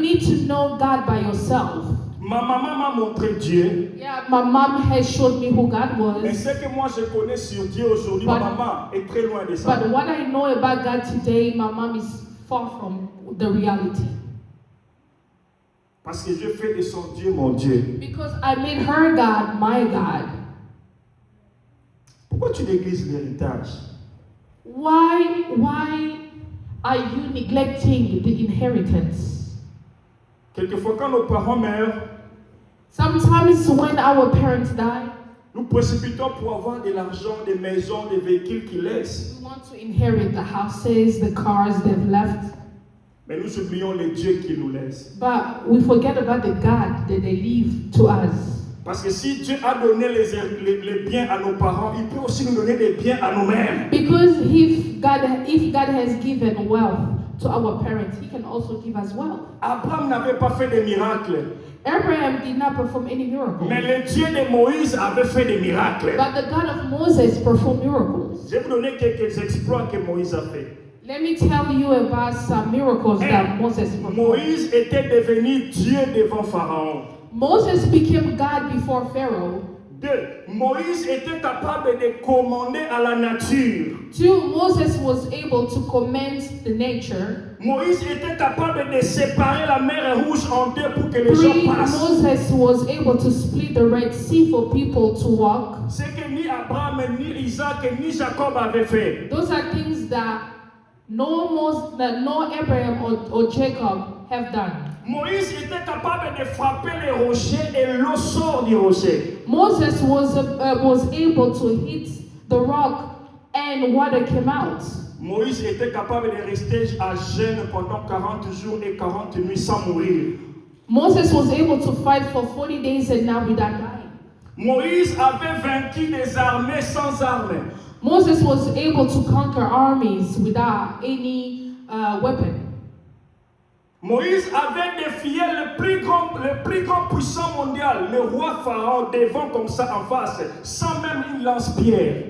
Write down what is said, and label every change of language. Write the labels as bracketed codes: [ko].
[en] need to know God by yourself. [fr] Ma maman m'a montré Dieu. [en] Yeah, my mom has showed me who God [fr] Mais [en] was. [fr] ce que moi je connais sur Dieu aujourd'hui, ma maman est très loin de ça. [en] But what I know about God today, my mom is far from the reality. [fr] Parce que je fais de son Dieu mon Dieu. [en] Because I made her God my God. [fr] Pourquoi tu négliges l'héritage? [en] Why are you neglecting the inheritance? [fr] Quelquefois quand nos parents meurent, [en] Sometimes when our parents die, [fr] nous précipitons pour avoir de l'argent, des maisons, des véhicules qu'ils laissent. [en] we want to inherit the houses, the cars they've left. [fr] Mais nous oublions les dieux qu'ils nous laissent. [en] But we forget about the God that they leave to us. [fr] Parce que si Dieu a donné les biens à nos parents, il peut aussi nous donner des biens à nous-mêmes. [en] Because if God has given wealth to our parents, He can also give us wealth. [fr] Abraham n'avait pas fait de miracles. [en] Abraham did not perform any miracles. [fr] Mais le Dieu de Moïse avait fait des miracles. [en] But the God of Moses performed miracles. [fr] Je vais vous donner quelques exploits que Moïse a fait. [en] Let me tell you about some miracles that Moses performed. [fr] Moïse était devenu Dieu devant Pharaon. [en] Moses became God before Pharaoh. [fr] 2. Moïse était capable de commander à la nature. [en] 2. Moses was able to command the nature. [fr] Moïse était capable de séparer la mer Rouge en deux pour que les gens [en] 3. [fr] passent. [en] Moses was able to split the Red Sea for people to walk. [fr] Ce que ni Abraham, ni Isaac, ni Jacob avaient fait. [en] Those are things that no Abraham or Jacob have done. [fr] Moïse était capable de frapper les rochers et l'eau sort du rocher. [en] Moses was able to hit the rock and water came out. [fr] Moïse était capable de rester à jeûne pendant 40 jours et 40 nuits sans mourir. [en] Moses was able to fight for 40 days and now without dying. [fr] Moïse avait vaincu des armées sans armes. [en] Moses was able to conquer armies without any weapon. [fr] Moïse avait défié le plus grand puissant mondial, le roi Pharaon, devant comme ça en face, sans même une lance-pierre.